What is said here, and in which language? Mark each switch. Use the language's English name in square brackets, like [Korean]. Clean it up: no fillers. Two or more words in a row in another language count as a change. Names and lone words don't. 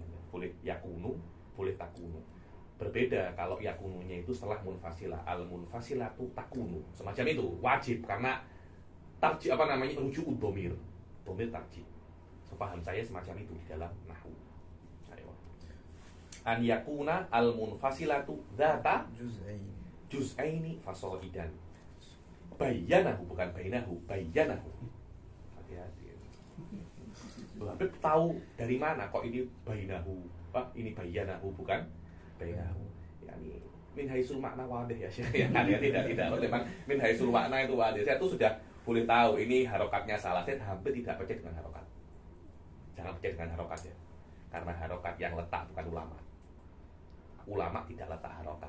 [Indonesian] Boleh yakunu, boleh takunu. Berbeda kalau yakununya itu setelah munfasilah. [Arabic] Al munfasilatu takunu. [Indonesian] Semacam itu wajib karena tarji rujuk dhamir. [Arabic] Dhamir tarji. [Indonesian] Sepaham saya semacam itu di dalam nahwu. [Arabic] An yakuna al munfasilatu dzata juz'aini fasaidan. [Indonesian] Bayyanahu bukan bainahu, bayyanahu. Hati-hati. Habib tahu dari mana kok ini bainahu? Ini bayyanahu bukan bainahu. [Arabic] Yani min haisul makna wadih ya Syekh. [Indonesian] Ya, tidak. Memang [Arabic] min haisul makna [Indonesian] itu wadih. Saya tuh sudah boleh tahu ini harokatnya salah. Saya hampir tidak percaya dengan harokat. Jangan percaya dengan harokat ya. Karena harokat yang letak bukan ulama. Ulama tidak letak harokat.